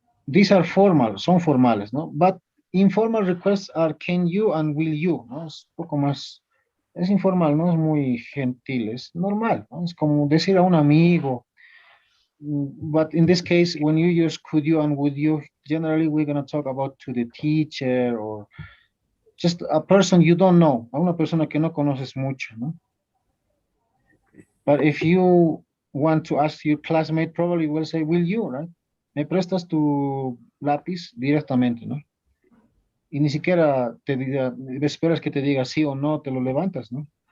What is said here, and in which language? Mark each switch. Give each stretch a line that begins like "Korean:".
English: These are formal,
Spanish: son formales, ¿no?
English: But informal requests are can you and will you,
Spanish: ¿no? Es un poco más, es informal, no es muy gentil, es normal, ¿no? Es como decir a un amigo.
English: But in this case, when you use could you and would you, generally we're going to talk about to the teacher or just a person you don't know,
Spanish: a una persona que no conoces mucho, ¿no?
English: But if you want to ask your classmate, probably will say, will you, right?
Spanish: Me prestas tu lápiz directamente, ¿no? Y ni siquiera te diga, esperas que te diga sí o no, te lo levantas, ¿no?